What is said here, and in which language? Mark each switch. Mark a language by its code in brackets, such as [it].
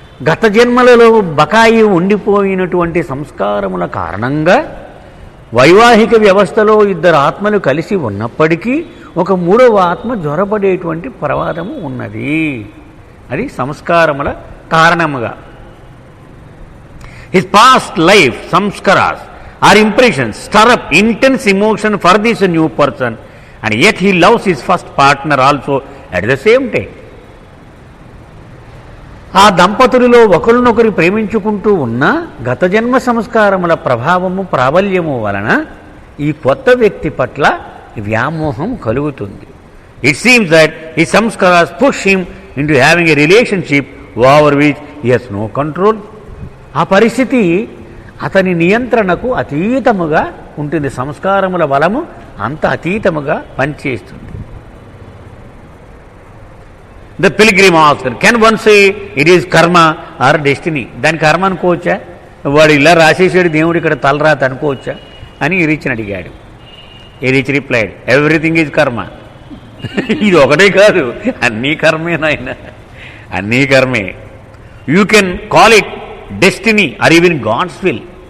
[te] గత జన్మలలో బకాయి ఉండిపోయినటువంటి సంస్కారముల కారణంగా వైవాహిక వ్యవస్థలో ఇద్దరు ఆత్మలు కలిసి ఉన్నప్పటికీ ఒక మూడవ ఆత్మ జ్వరపడేటువంటి ప్రమాదము ఉన్నది. అది సంస్కారముల కారణముగా. [en] His past life samskaras or impressions stir up intense emotion for this new person, and yet he loves his first partner also at the same time. [te] ఆ దంపతులలో ఒకరినొకరు ప్రేమించుకుంటూ ఉన్న గత జన్మ సంస్కారముల ప్రభావము ప్రాబల్యము వలన ఈ కొత్త వ్యక్తి పట్ల వ్యామోహం కలుగుతుంది. [en] It seems that his samskaras push him into having a relationship over which he has no control. [te] ఆ పరిస్థితి అతని నియంత్రణకు అతీతముగా ఉంటుంది. సంస్కారముల బలము అంత అతీతముగా పనిచేస్తుంది. [en] The pilgrim asked, can one say it is karma or destiny? [te] దాని కర్మ అనుకోవచ్చా, వాడు ఇలా రాసేసాడు దేవుడు ఇక్కడ తలరాత అనుకోవచ్చా అని ఈ రిచ్ని అడిగాడు. [en] ఈ rich replied, everything is karma. [te] ఇది ఒకటే కాదు, అన్నీ కర్మే నాయన, అన్నీ కర్మే. [en] You can call it destiny or even God's will.